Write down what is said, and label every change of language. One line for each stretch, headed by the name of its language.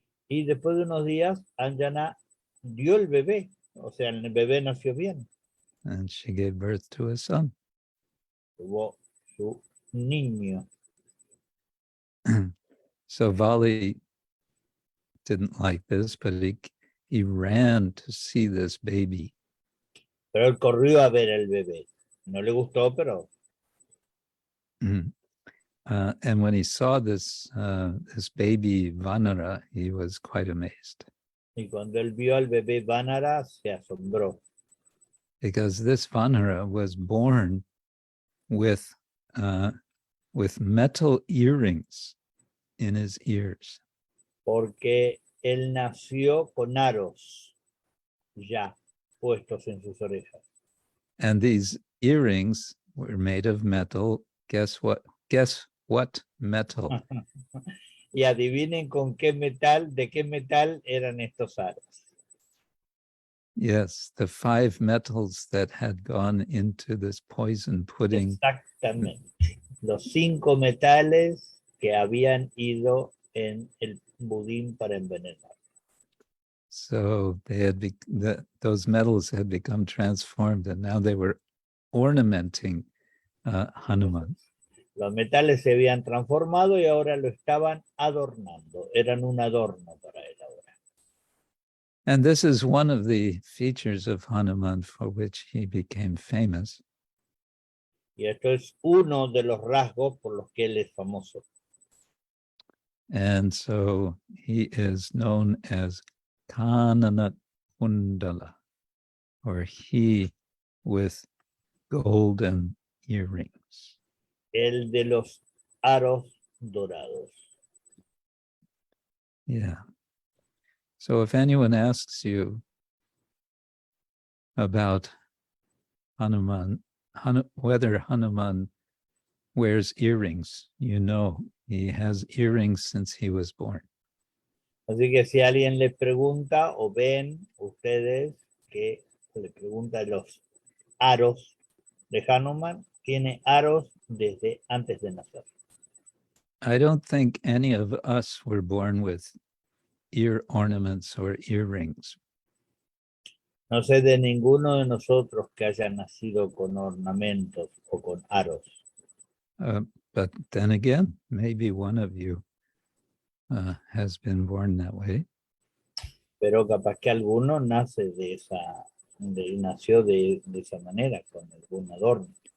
Spanish: Y después de unos días, Anjana dio el bebé. O sea, el bebé nació bien.
English: And she gave birth to a son.
Spanish: Tuvo su niño.
English: So Vali didn't like this, but he ran to see this baby.
Spanish: Pero él corrió a ver el bebé. No le gustó, pero
English: And when he saw this baby Vanara, he was quite amazed
Spanish: y cuando él vio al bebé Vanara, se asombró.
English: because this Vanara was born with metal earrings in his ears.
Spanish: Porque él nació con aros ya puestos en sus orejas.
English: And these earrings were made of metal. Guess what? Guess what metal?
Spanish: Y adivinen con qué metal, de qué metal eran estos aros.
English: Yes, the 5 metals that had gone into this poison pudding.
Spanish: Exactamente. Los 5 metales que habían ido en el budín para envenenar.
English: So they had those metals had become transformed, and now they were ornamenting Hanuman.
Spanish: Los metales se habían transformado y ahora lo estaban adornando. Eran un adorno para él ahora.
English: And this is one of the features of Hanuman for which he became famous.
Spanish: Y esto es uno de los rasgos por los que él es famoso.
English: And so he is known as Kanana Kundala, or he with golden earrings.
Spanish: El de los aros dorados.
English: Yeah. So if anyone asks you about Hanuman, whether Hanuman wears earrings, you know he has earrings since he was born.
Spanish: Así que si alguien le pregunta o ven ustedes que le pregunta los aros de Hanuman, tiene aros desde antes de nacer.
English: I don't think any of us were born with ear ornaments or earrings.
Spanish: No sé de ninguno de nosotros que haya nacido con ornamentos o con aros.
English: But then again, maybe one of you has been born that way.
Spanish: Pero capaz que alguno nació de esa manera, con algún adorno.